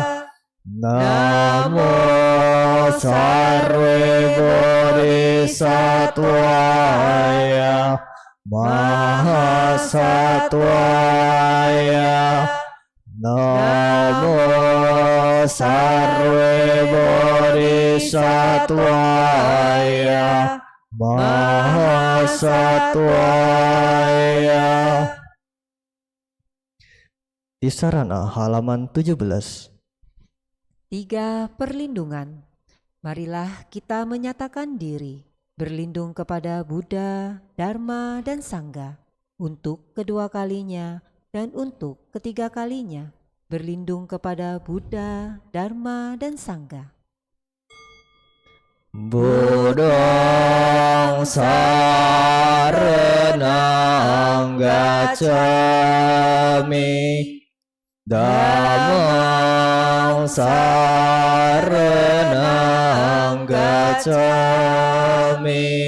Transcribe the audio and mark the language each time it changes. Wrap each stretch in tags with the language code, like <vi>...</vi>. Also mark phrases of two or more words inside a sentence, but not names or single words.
<sa>Namo Sarve Bodhisattvaya Mahasattvaya. Namo Sarve Bodhisattvaya Mahasattvaya.</sa> <id>Di sarana halaman 17. 3. Perlindungan. Marilah kita menyatakan diri, berlindung kepada Buddha, Dharma, dan Sangga, untuk kedua kalinya dan untuk ketiga kalinya, berlindung kepada Buddha, Dharma, dan Sangga.</id> <pi>Buddhang saranang gacchami. Dhammang saranang gacchami.</pi>